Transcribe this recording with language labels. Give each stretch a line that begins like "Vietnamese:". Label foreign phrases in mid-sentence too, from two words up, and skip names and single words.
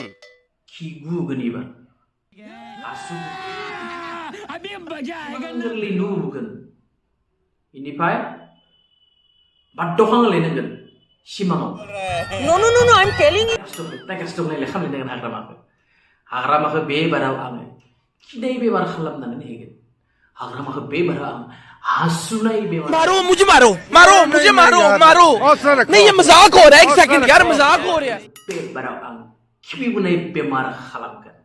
Bodo: खिगुगोन एबार आसु गोरलै नुगोन बेनिफ्राय बाद्द'खां लायनांगोन सिमाङाव
English: No, I'm telling you.
Bodo: नायगासिनो दं नायलाय खालामनांगोन हाग्रामाखौ बे बाराव आङो खिनाय बेमार खालामनानै होगोन हाग्रामाखौ बे बाराव आं हासुनाय बेमार
Hindi: मारो मुझे मारो नहीं ये मजाक हो रहा है एक सेकंड यार मजाक हो रहा है
Bodo: बे बाराव आं खिबि बुनाय बेमार खालामगोन